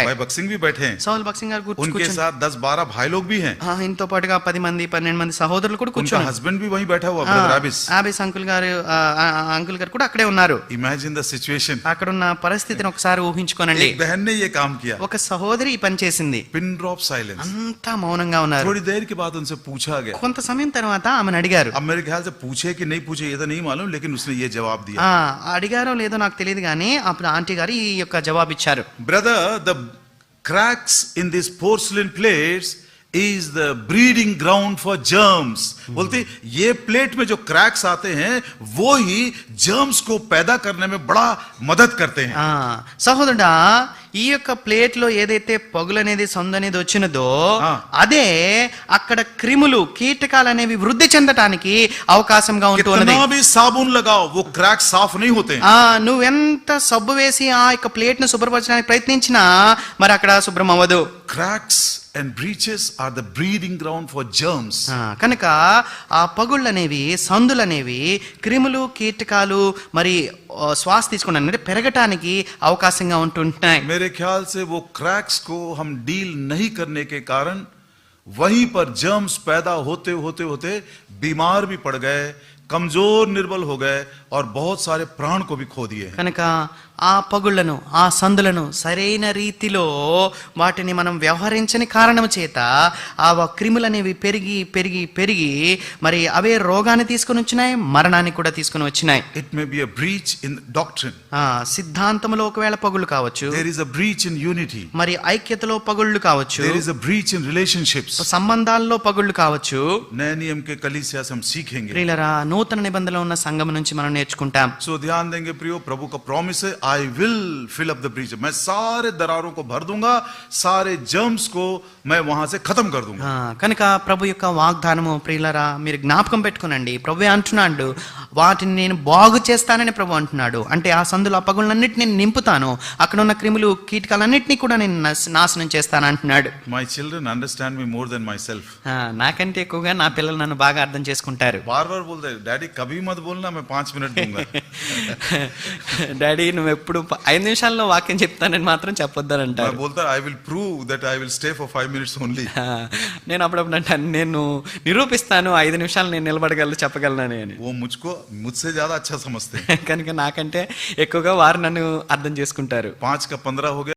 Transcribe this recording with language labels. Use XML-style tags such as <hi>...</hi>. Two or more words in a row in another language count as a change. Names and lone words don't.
<hi>भाई भगत सिंह भी बैठे हैं,</hi> <te>సౌలు భగత్ సింగ్ గారు</te> <hi>उनके साथ 10-12 भाई लोग भी हैं।</hi> <te>ఇంతో పాటుగా 10 మంది 12 మంది సహోదరులు కూడా కూర్చున్నారు.</te> <hi>उनका हस्बैंड भी वहीं बैठा हुआ, ब्रदर एबिस।</hi> <te>ఆబిస్ అంకుల్ గారు కూడా అక్కడే ఉన్నారు.</te> <en>imagine the situation.</en> <te>అక్కడ ఉన్న పరిస్థితిని ఒకసారి ఊహించుకోనండి.</te> <hi>एक बहन ने ये काम किया,</hi> <te>ఒక సహోదరి ఈ పని చేసింది.</te> <en>pin drop silence.</en> <te>అంతా మౌనంగా ఉన్నారు.</te> <hi>थोड़ी देर के बाद उनसे पूछा गया,</hi> <te>కొంత సమయం తర్వాత ఆమెను అడిగారు.</te> <hi>अब मेरे ख्याल से पूछे कि नहीं पूछे ये तो नहीं मालूम, लेकिन उसने ये जवाब दिया।</hi> <te>అడిగారో లేదో నాకు తెలియదు కానీ అప్పుడు ఆంటీ గారు ఈ యొక్క జవాబు ఇచ్చారు.</te> <en>Brother, the cracks in these porcelain plates is the breeding ground for germs।</en> <hi>बोलते ये प्लेट में जो क्रैक्स आते हैं वो ही जर्म्स को पैदा करने में बड़ा मदद करते हैं।</hi> <te>సహోదరుడా, ఈ యొక్క ప్లేట్ లో ఏదైతే పగులు అనేది సందు అనేది వచ్చినదో ఆ. అదే అక్కడ క్రిములు కీటకాలు అనేవి వృద్ధి చెందటానికి అవకాశంగా ఉంటున్నది.</te> <hi>कितना भी साबुन लगाओ वो क्रैक साफ नहीं होते हैं।</hi> <te>నువ్వెంత సబ్బు వేసి ఆ యొక్క ప్లేట్ ను శుభ్రపరచడానికి ప్రయత్నించినా మరి అక్కడ శుభ్రం అవ్వదు.</te> <en>Cracks and breaches are the breeding ground for germs.</en> <te>కనుక ఆ పగుళ్ళనేవి సందులనేవి క్రిములు కీటకాలు మరి శ్వాస తీసుకోవడానికి అంటే పెరగటానికి అవకాశంగా ఉంటుంటాయి.</te> <hi>मेरे ख्याल से वो क्रैक्स को हम डील नहीं करने के कारण वहीं पर जर्म्स पैदा होते होते होते बीमार भी पड़ गए, कमजोर निर्बल हो गए और बहुत सारे प्राण को भी खो दिए।</hi> <te>కనుక ఆ పగుళ్లను ఆ సందులను సరైన రీతిలో వాటిని మనం వ్యవహరించని కారణం చేత ఆ క్రిములనేవి పెరిగి పెరిగి పెరిగి మరి అవే రోగాన్ని తీసుకొని వచ్చినాయి, మరణాన్ని కూడా తీసుకొని వచ్చినాయి.</te> <en>It may be a breach in doctrine.</en> <te>సిద్ధాంతంలో ఒకవేళ పగుళ్ళు కావచ్చు,</te> <en>There is a breach in unity.</en> <te>మరి ఐక్యతలో పగుళ్ళు కావచ్చు,</te> <en>There is a breach in relationships.</en> <te>సంబంధాల్లో పగుళ్ళు కావచ్చు.</te> <hi>नए नियम के कलीसिया से हम सीखेंगे.</hi> <te>ప్రియులరా, నూతన నిబంధనలో ఉన్న సంఘం నుంచి మనం నేర్చుకుంటాం.</te> <hi>सो ध्यान देंगे प्रियो, प्रभु का प्रॉमिस है,</hi> <en>I will fill up the breach.</en> <hi>मैं सारे दरारों को भर दूंगा, सारे जर्म्स को मैं वहां से खत्म कर दूंगा।</hi> <te>కనుక ప్రభు యొక్క వాగ్దానము ప్రియులరా మీరు జ్ఞాపకం పెట్టుకునండి. ప్రభు అంటున్నాడు వాటిని నేను బాగు చేస్తానని ప్రభు అంటున్నాడు. అంటే ఆ సందులో ఆ పగులన్నిటిని నేను నింపుతాను, అక్కడ ఉన్న క్రిములు కీటకాలన్నిటినీ కూడా నేను నాశనం చేస్తాను అంటున్నాడు.</te> <en>My children understand me more than myself.</en> <te>నాకంటే ఎక్కువగా నా పిల్లలు నన్ను బాగా అర్థం చేసుకుంటారు.</te> <hi>बार बार बोलते हैं, डैडी कभी मत बोलना, मैं 5 मिनट दूंगा।</hi> <te>డాడీ నువ్వు ఎప్పుడు 5 నిమిషాల్లో వాక్యం చెప్తానని మాత్రం చెప్పొద్దని</te> <hi>मैं</hi> <te>అంటారు.</te> <en>बोलता I will prove that I will stay for 5 minutes only.</en> <te>నేను అప్పుడప్పుడు అంటాను నేను నిరూపిస్తాను 5 నిమిషాలు నేను నిలబడగలను చెప్పగలను అని.</te> <hi>वो मुझसे ज्यादा अच्छा समझते हैं।</hi> <te>కనుక నాకంటే ఎక్కువగా వారు నన్ను అర్థం చేసుకుంటారు.</te> <hi>5 का 15 हो गया।</hi>